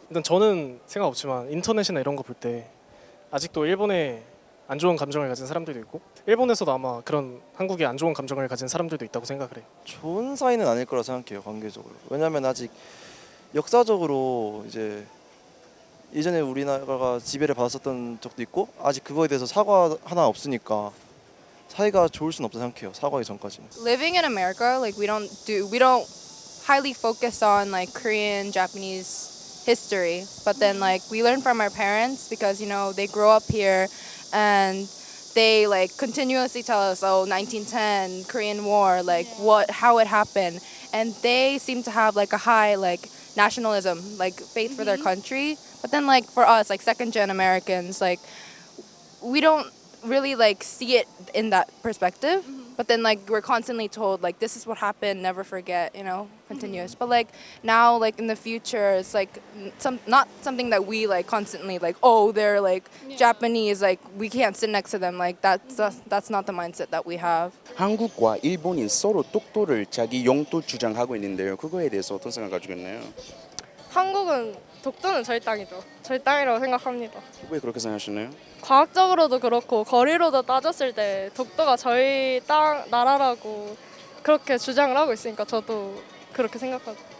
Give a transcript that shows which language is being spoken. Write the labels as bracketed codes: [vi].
[ko] 일단 저는 생각 없지만 인터넷이나 이런 거 볼 때 아직도 일본에 안 좋은 감정을 가진 사람들도 있고 일본에서도 아마 그런 한국에 안 좋은 감정을 가진 사람들도 있다고 생각을 해요. 좋은 사이는 아닐 거라 생각해요 관계적으로. 왜냐하면 아직 역사적으로 이제 예전에 우리나라가 지배를 받았었던 적도 있고 아직 그거에 대해서 사과 하나 없으니까 사이가 좋을 순 없다 생각해요. 사과하기 전까지는. [en] Living in America, like we don't highly focus on like Korean, Japanese history, but then like we learn from our parents because you know they grow up here and they like continuously tell us, oh, 1910 Korean War, like how it happened, and they seem to have like a high like nationalism, like faith for their country. But then like for us, like second gen Americans, like we don't really like see it in that perspective. But then like we're constantly told like this is what happened, never forget, you know, continuous. But like now like in the future it's like not something that we like constantly like, oh, they're like Japanese, like we can't sit next to them. Like that's not the mindset that we have. [ko] 한국과 일본이 서로 독도를 자기 영토 주장하고 있는데요. 그거에 대해서 어떤 생각 가지고 있나요? 한국은 독도는 저희 땅이죠. 저희 땅이라고 생각합니다. 왜 그렇게 생각하시나요? 과학적으로도 그렇고 거리로도 따졌을 때 독도가 저희 땅 나라라고 그렇게 주장을 하고 있으니까 저도 그렇게 생각하죠.